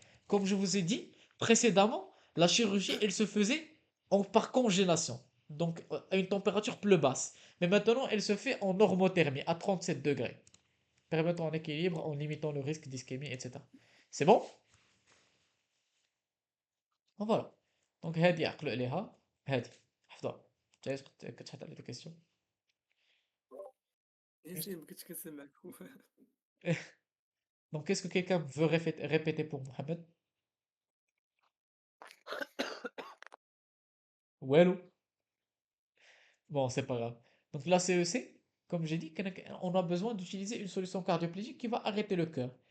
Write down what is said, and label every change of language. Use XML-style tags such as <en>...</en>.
<fr>Comme je vous ai dit précédemment, la chirurgie, elle se faisait par congélation, donc à une température plus basse. Mais maintenant, elle se fait en normothermie à 37 degrés, permettant un équilibre en limitant le risque d'ischémie, etc. C'est bon?</fr> <ar>فوالا دونك هادي عقلوا عليها هادي حفظوها جايز كتحط على دي كيسيون نسيت ما كنتش كنسمعك.</ar> <fr>دونك qu'est-ce que quelqu'un veut répéter pour Mohamed والو bon c'est pas grave donc la CEC comme j'ai dit on a besoin d'utiliser une solution cardioplégique qui va arrêter le cœur.</fr>